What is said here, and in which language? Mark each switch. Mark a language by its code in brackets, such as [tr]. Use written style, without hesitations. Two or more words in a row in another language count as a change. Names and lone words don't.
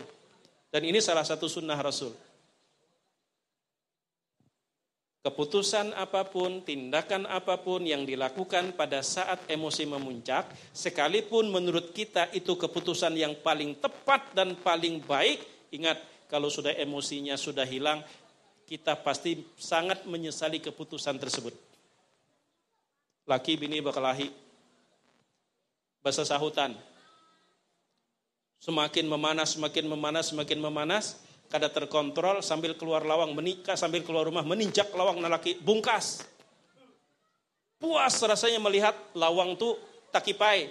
[id] Dan ini salah satu sunnah Rasul. Keputusan apapun, tindakan apapun yang dilakukan pada saat emosi memuncak, sekalipun menurut kita itu keputusan yang paling tepat dan paling baik, ingat, kalau sudah emosinya sudah hilang, kita pasti sangat menyesali keputusan tersebut. [bjn] Laki bini berkelahi, bahasa sahutan, semakin memanas, kada terkontrol sambil keluar lawang menikah, sambil keluar rumah meninjak lawang nalaki, bungkas. Puas rasanya melihat lawang tuh takipai.